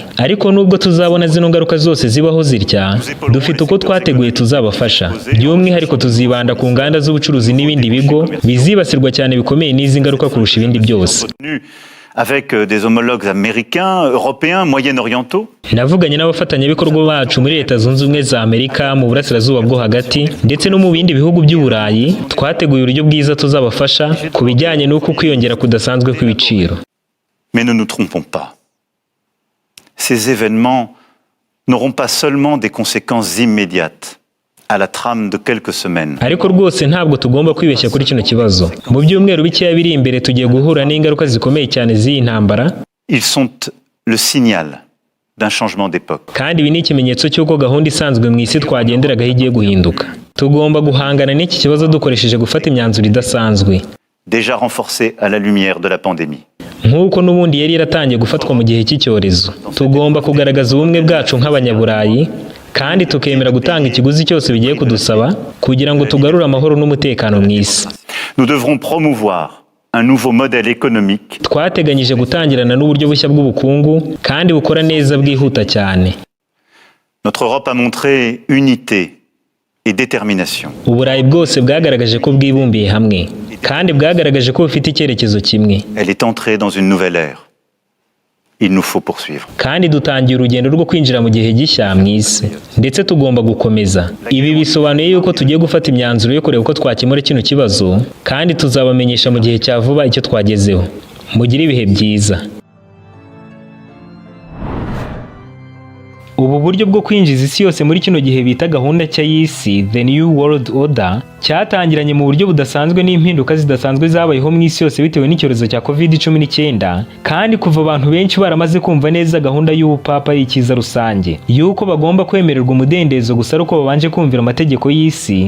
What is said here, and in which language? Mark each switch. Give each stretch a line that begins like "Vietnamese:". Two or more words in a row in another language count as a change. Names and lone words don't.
Kinyarwanda: Ariko nubwo tuzabona zino ngaruka zose zibaho zitya, dufite uko twateguye tuzabafasha. By'umwihariko tuzibanda ku nganda z'ubucuruzi n'ibindi bigo bizibasirwa cyane bikomeye n'izi ngaruka kurusha ibindi byose.
French: Avec des homologues américains, européens, moyen-orientaux.
Kinyarwanda: Navuganye n'abafatanyabikorwa bacu muri Leta Zunze Ubumwe za Amerika mu burasirazuba bwo hagati ndetse no mu bindi bihugu by'Uburayi, twateguye uburyo bwiza tuzabafasha ku bijyanye n'uko kwiyongera kudasanzwe kw'ibiciro.
French: Mais ne nous trompons pas. Ces événements n'auront pas seulement des conséquences immédiates à la trame de quelques semaines.
Kinyarwanda: Ariko rwose ntabwo tugomba kwibeshya kuri kino kibazo. Mu byumweru bikeya biri imbere tugiye guhura n'ingaruka zikomeye cyane z'iyi ntambara.
French: Ils sont le signal d'un changement d'époque.
Kinyarwanda: Kandi ibi ni ikimenyetso cy'uko gahunda isanzwe mu isi twagenderagaho igiye guhinduka. Tugomba guhangana n'iki kibazo dukoresheje gufata imyanzuro idasanzwe.
French: Déjà renforcée à la lumière de la pandémie.
Kinyarwanda: Nk'uko n'ubundi yari yaratangiye gufatwa mu gihe cy'icyorezo. Tugomba kugaragaza ubumwe bwacu nk'abanyaburayi kandi tukemera gutanga ikiguzi cyose bigiye kudusaba kugira ngo tugarure amahoro n'umutekano mu isi.
French: Nous devrons promouvoir un nouveau modèle économique.
Kinyarwanda: Twateganyije gutangirana n'uburyo bushya bw'ubukungu kandi bukora neza bwihuta cyane.
French: Notre Europe a montré unité et détermination.
Kinyarwanda: Uburayi bwose bwagaragaje ko bwibumbiye hamwe kandi bwagaragaje ko bufite icyerekezo kimwe.
French: Elle est entrée dans une nouvelle ère. Il nous faut poursuivre.
Kinyarwanda: Kandi dutangiye urugendo rwo kwinjira mu gihe gishya mu isi ndetse tugomba gukomeza. Ibi bisobanuye yuko tugiye gufata imyanzuro yo kureba uko twakemura kino kibazo kandi tuzabamenyesha mu gihe cya vuba icyo twagezeho. Mugire ibihe byiza. Ubu buryo bwo kwinjiza isi yose muri kino gihe bita gahunda nshya y'isi
English: The New World Order
Kinyarwanda: cyatangiranye mu buryo budasanzwe n'impinduka zidasanzwe zabayeho mu isi yose bitewe n'icyorezo cya COVID-19 kandi kuva abantu benshi baramaze kumva neza gahunda y'ubupapa y'ikiza rusange yuko bagomba kwemererwa umudendezo gusa ari uko babanje kumvira amategeko y'isi.